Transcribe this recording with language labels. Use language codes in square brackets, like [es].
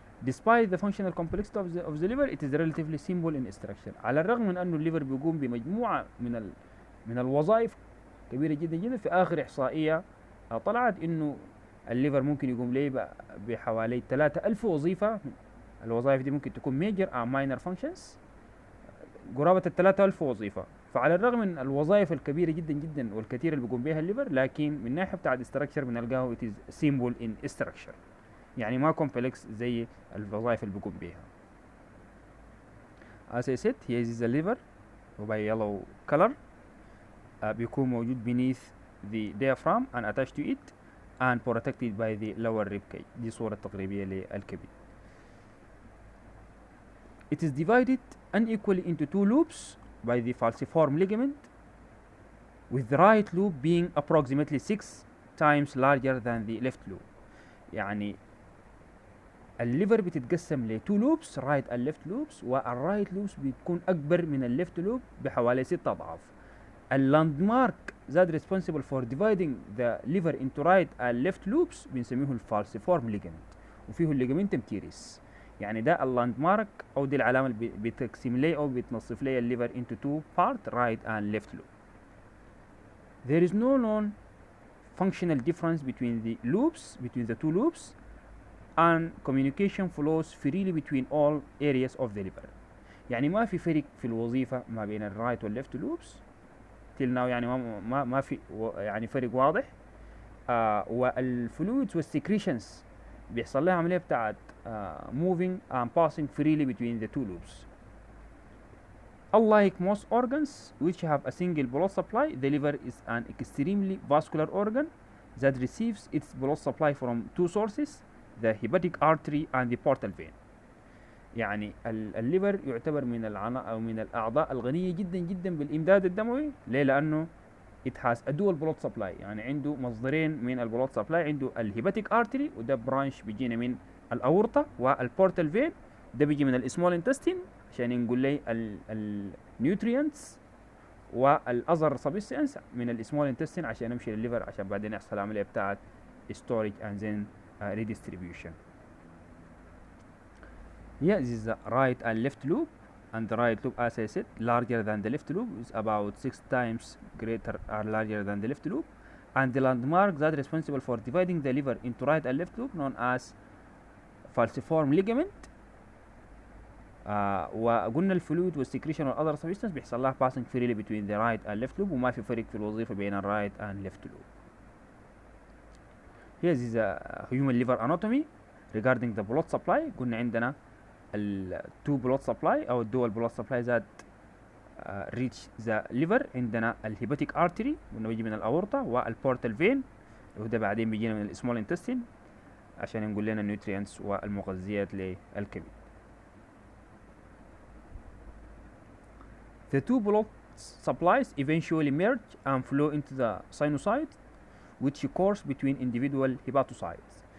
[en] Despite the functional complexity of the liver, it is relatively simple in structure. [ar] على الرغم من أنه الليفر بيقوم بمجموعة من الوظائف كبيرة جدا جدا. في آخر إحصائية طلعت إنه الليفر ممكن يقوم ليه بحوالي 3000 وظيفة. الوظائف دي ممكن تكون major أو minor functions، قرابة 3000 وظيفة. فعلى الرغم من الوظائف الكبيرة جدا جدا والكثيرة اللي بيقوم بها الليفر، لكن من ناحية بتاعت structure بنلقاه [en] it is simple in structure، [ar] يعني ما complex زي الوظائف اللي بيقوم بها. [en] As I said, here is the liver by yellow color، [ar] بيكون موجود [en] beneath the diaphragm and attached to it and protected by the lower rib cage. [ar] دي صورة تقريبية للكبد. [en] It is divided unequally into two loops by the falciform ligament, with the right loop being approximately 6 times larger than the left loop. يعني [ar] الليفر بتتقسم ل 2 لوبس، رايت اند ليفت لوبس، والرايت لوبس بتكون اكبر من الليفت لوب بحوالي 6 اضعاف. اللاند مارك ذات [en] responsible for dividing the liver into right and left loops [ar] بنسميه الفالسيفورم ليجمنت، وفيه الليجمنتم تيريس. يعني ده اللاند مارك او دي العلامه اللي بتقسم لي او بتنصف لي الليفر [en] into two part right and left loop. There is no known functional difference between the two loops, and communication flows freely between all areas of the liver. [ar] يعني ما في فرق في الوظيفة ما بين الرايت والليفت لوبس [en] till now، [ar] يعني ما في يعني فرق واضح. والفلويدز والسكريشنز بيحصل لها عملية بتاعت [en] moving and passing freely between the two loops. Unlike most organs which have a single blood supply, the liver is an extremely vascular organ that receives its blood supply from two sources, the hepatic artery and the portal vein. [ar] يعني الليفر يعتبر من أو من الأعضاء الغنية جدا جدا بالإمداد الدموي. ليه؟ لأنه [en] it has a dual blood supply، [ar] يعني عنده مصدرين من البلود سبلاي. عنده الهيباتيك ارتري وده برانش بيجينا من الاورطه، والبورتال فين ده بيجي من السمول انتستين عشان نقول لي النيوترينتس، والاذر سبستانس من السمول انتستين عشان نمشي للليفر عشان بعدين يحصل عمليه بتاعت [en] storage and then redistribution. Yeah, this is the right and left loop, and the right loop, as I said, larger than the left loop, is about 6 times greater or larger than the left loop. And the landmark that is responsible for dividing the liver into right and left loop known as falciform ligament. [ar] وقلنا الفلويد والسكريشن والاذر سبستانس بيحصل لها [en] passing freely between the right and left loop، [ar] وما في فرق في الوظيفه بين الرايت and left loop. [en] Here is a human liver anatomy regarding the blood supply. [ar] قلنا عندنا [en] التو بلود سبلاي او الدول بلود سبلاي ذات ريتش ذا ليفر. [ar] عندنا الهيباتيك ارتري وانه بيجي من الاورطه، والبورتال فين وده بعدين بيجينا من السمول انتستين عشان نقول لنا النيوترينتس والمغذيات للكبد. [en] The two blood supplies eventually merge and flow into the sinusoids which course between individual hepatocytes.